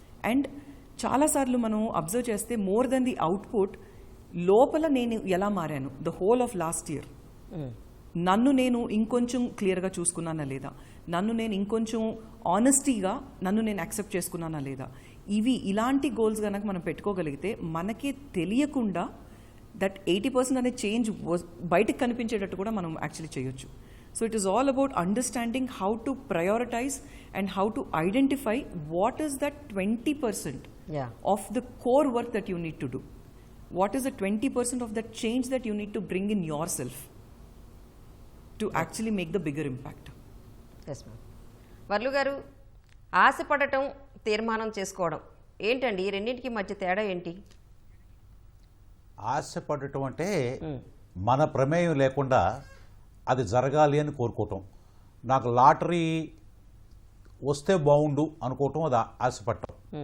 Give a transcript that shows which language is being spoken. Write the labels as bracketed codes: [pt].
[te] And చాలాసార్లు మనం observe చేస్తే [en] more than the output, [te] లోపల నేను ఎలా మారాను [en] the whole of last year, [te] నన్ను నేను ఇంకొంచెం క్లియర్గా చూసుకున్నానా లేదా, నన్ను నేను ఇంకొంచెం ఆనెస్టీగా నన్ను నేను యాక్సెప్ట్ చేసుకున్నానా లేదా, ఇలాంటి గోల్స్ కనుక మనం పెట్టుకోగలిగితే మనకే తెలియకుండా దట్ 80% అనే చేంజ్ బయటకు కనిపించేటట్టు కూడా మనం యాక్చువల్లీ చేయొచ్చు. [en] So it is all about understanding how to prioritize and how to identify what is that 20% of the core work that you need to do. What is the 20% of that change that you need to bring in yourself to actually make the bigger impact. Yes ma'am. [te] వర్లు గారు, ఆశపడటం, తీర్మానం చేసుకోవడం ఏంటండి, ఈ రెండింటికి మధ్య తేడా ఏంటి? ఆశపడటం అంటే మన ప్రమేయం లేకుండా అది జరగాలి అని కోరుకోవటం. నాకు లాటరీ వస్తే బాగుండు అనుకోవటం, అది ఆశపడటం.